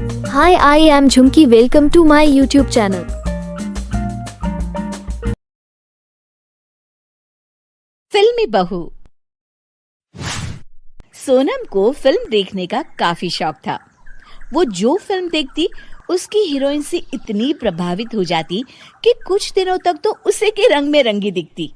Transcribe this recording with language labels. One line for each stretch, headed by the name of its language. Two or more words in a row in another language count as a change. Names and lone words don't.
English: Hi, I am Jhumki. Welcome to my YouTube channel.
Hindi: फिल्मी बहू। सोनम को फिल्म देखने का काफी शौक था। वो जो फिल्म देखती उसकी हीरोइन से इतनी प्रभावित हो जाती कि कुछ दिनों तक तो उसे के रंग में रंगी दिखती।